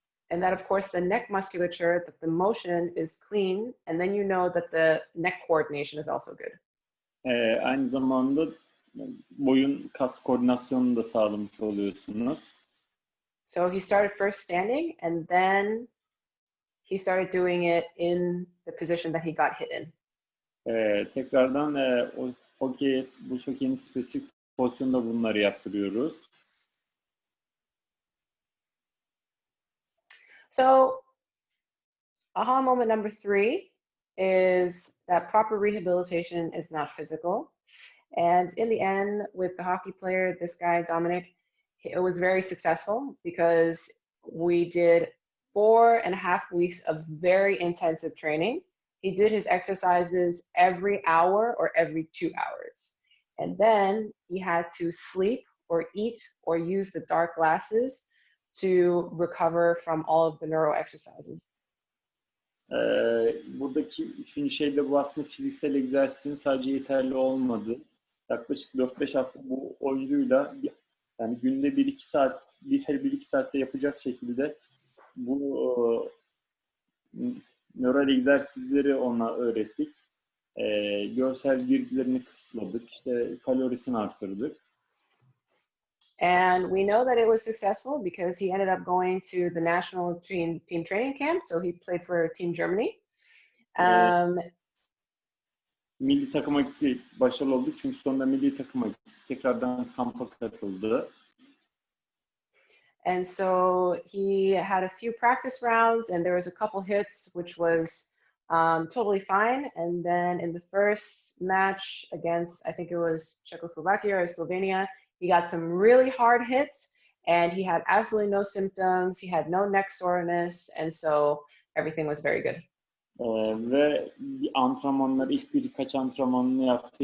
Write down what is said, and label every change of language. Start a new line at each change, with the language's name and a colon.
English: And that, of course, the neck musculature, that the motion is clean, and then you know that the neck coordination is also good.
Turkish: Aynı zamanda boyun kas koordinasyonunu da sağlamış oluyorsunuz.
English: So he started first standing, and then he started doing it in the position that he got hit in.
Turkish: Tekrardan buz hokeyin spesifik pozisyonunda bunları yaptırıyoruz.
English: So aha moment number 3 is that proper rehabilitation is not physical. And in the end, with the hockey player, this guy, Dominic, it was very successful because we did 4.5 weeks of very intensive training. He did his exercises every hour or every 2 hours. And then he had to sleep or eat or use the dark glasses to recover from all of the neuro exercises.
Turkish: Buradaki üçüncü şey de bu aslında fiziksel egzersizin sadece yeterli olmadı. Yaklaşık 4-5 hafta bu oyuncuyla yani günde 1-2 saat, her 1-2 saatte yapacak şekilde bu nöral egzersizleri ona öğrettik. Görsel girdilerini kısıtladık, işte kalorisini arttırdık.
English: And we know that it was successful because he ended up going to the national team training camp. So he played for Team Germany.
Turkish: Milli takıma gitti, başarılı oldu çünkü sonunda milli takıma gitti. Tekrardan kampa katıldı.
English: And so he had a few practice rounds and there was a couple hits which was totally fine. And then in the first match against, I think it was Czechoslovakia or Slovenia, he got some really hard hits and he had absolutely no symptoms. He had no neck soreness. And so everything was very good.
Turkish: Ve ilk birkaç antrenmanını yaptı.